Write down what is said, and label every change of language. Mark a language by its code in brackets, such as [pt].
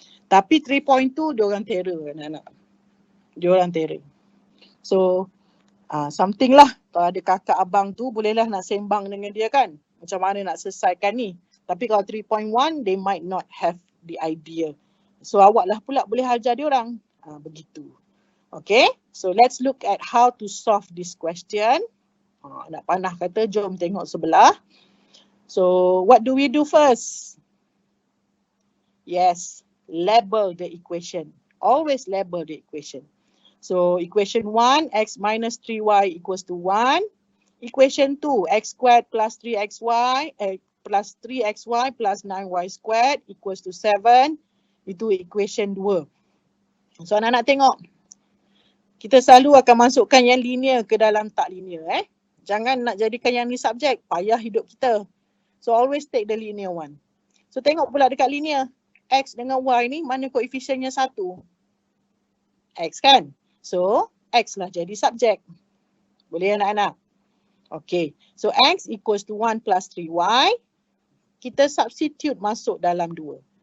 [ms] Tapi 3.2 diorang terror anak-anak. Diorang terror. So something lah, kalau ada kakak abang tu bolehlah nak sembang dengan dia kan. Macam mana nak selesaikan ni. Tapi kalau [en] 3.1 they might not have the idea. [ms] So awak lah pula boleh ajar diorang. Begitu. [en] Okay, so let's look at how to solve this question. [ms] Nak panah kata, jom tengok sebelah. [en] So, what do we do first? Yes, label the equation. Always label the equation. So, equation 1, x minus 3y equals to 1. Equation 2, x squared plus 3xy plus 3xy plus 9y squared equals to 7. [ms] Itu equation 2. So, anak-anak tengok. Kita selalu akan masukkan yang linear ke dalam tak linear. Jangan nak jadikan yang ni subjek, payah hidup kita. [en] So always take the linear one. [ms] So tengok pula dekat linear, X dengan Y ni mana koefisiennya 1? X kan? So X lah jadi subjek. Boleh anak-anak? [en] Okay, so X equals to 1 plus 3Y. [ms] Kita substitute masuk dalam 2.